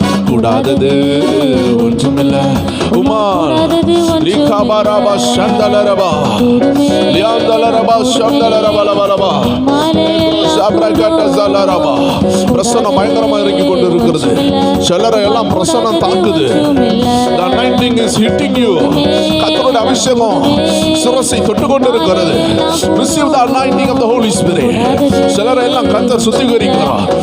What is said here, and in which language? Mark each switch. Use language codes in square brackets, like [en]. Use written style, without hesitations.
[ta] கூடாதது ஒன்றுமில்லை. உம்மால் கூடாதது லிகாபரபா சந்தலரபா லியாந்தலரபா சந்தலரபலபலபா உம்மாலே சப்ரகட்டஸலரபா. பிரசன்னம் பயங்கரமா இறங்கி கொண்டு இருக்கிறது. சிலரை எல்லாம் பிரசன்னம் தாக்குது. [en] The anointing is hitting you. [ta] கர்த்தருடைய அபிஷேகம் சிரசை தொட்டு கொண்டு இருக்கிறது. [en] Receive the anointing of the Holy Spirit. [ta] சிலரை எல்லாம் கர்த்தர் சுத்திகரிக்கிறார்.